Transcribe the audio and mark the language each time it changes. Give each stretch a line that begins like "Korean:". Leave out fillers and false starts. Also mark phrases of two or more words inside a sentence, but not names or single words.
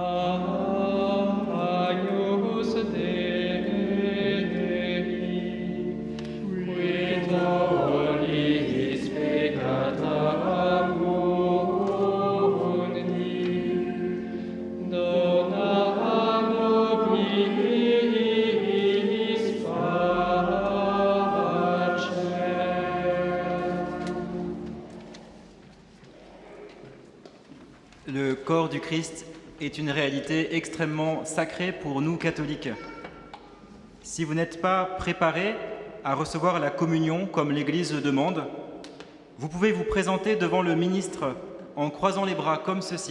Latin: Agnus Dei, qui tollis peccata mundi, dona nobis pacem.
French: Le corps du Christ est une réalité extrêmement sacrée pour nous catholiques. Si vous n'êtes pas préparé à recevoir la communion comme l'Église le demande, vous pouvez vous présenter devant le ministre en croisant les bras comme ceci.